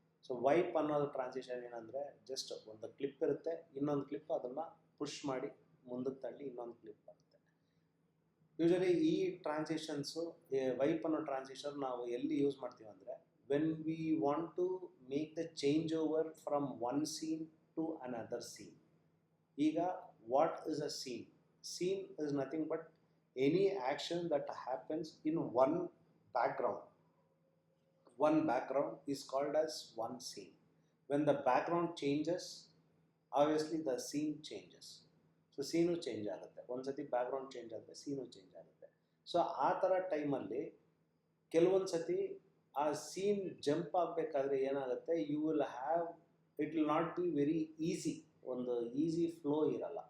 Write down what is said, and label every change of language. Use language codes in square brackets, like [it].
[kn] So wipe ಅನ್ನೋದು transition ಏನಂದರೆ, just ಒಂದು ಕ್ಲಿಪ್ ಇರುತ್ತೆ, ಇನ್ನೊಂದು ಕ್ಲಿಪ್ ಅದನ್ನು ಪುಷ್ ಮಾಡಿ ಮುಂದಕ್ಕೆ ತಳ್ಳಿ ಇನ್ನೊಂದು ಕ್ಲಿಪ್ ಬರುತ್ತೆ. ಯೂಶಲಿ ಈ ಟ್ರಾನ್ಸಿಷನ್ಸು, ವೈಪ್ ಅನ್ನೋ ಟ್ರಾನ್ಸಿಷನ್ ನಾವು ಎಲ್ಲಿ ಯೂಸ್ ಮಾಡ್ತೀವಿ ಅಂದರೆ, [en] When we want to make the change over from one scene to another scene. ಈಗ what is a scene? Scene is nothing but any action that happens in one background. One background is called as one scene. When the background changes, obviously the scene changes. [kn] So scene change ಆಗುತ್ತೆ. ಒಂದ್ಸತಿ background change ಆದರೆ ಸೀನು change ಆಗುತ್ತೆ. So ಆ ಥರ ಟೈಮಲ್ಲಿ ಕೆಲವೊಂದು ಸತಿ ಆ ಸೀನ್ ಜಂಪ್ ಆಗಬೇಕಾದ್ರೆ ಏನಾಗುತ್ತೆ, [en] you will have, it will not be very easy, [kn] ಒಂದು ಈಸಿ ಫ್ಲೋ ಇರಲ್ಲ.